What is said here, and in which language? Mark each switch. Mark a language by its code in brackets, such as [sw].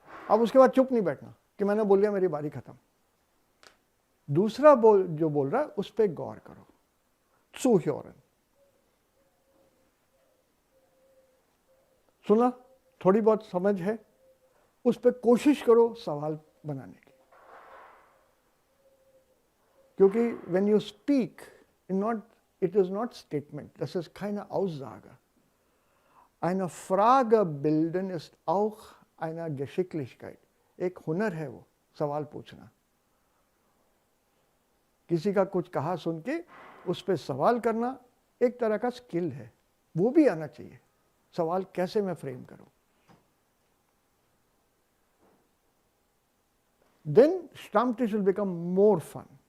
[hi] अब उसके बाद चुप नहीं बैठना कि मैंने बोल दिया, मेरी बारी खत्म। दूसरा जो बोल रहा है उस पर गौर करो, [de] zuhören, [hi] सुना, थोड़ी बहुत समझ है, उस पर कोशिश करो सवाल बनाने की। क्योंकि [en] when you speak, it is not statement, [de] das ist keine Aussage. Eine Frage bilden ist auch eine Geschicklichkeit. [hi] एक हुनर है वो, सवाल पूछना। किसी का कुछ कहा सुन के उस पर सवाल करना एक तरह का स्किल है, वो भी आना चाहिए। सवाल कैसे मैं फ्रेम करूं। [en] Then Stammtisch will become more fun.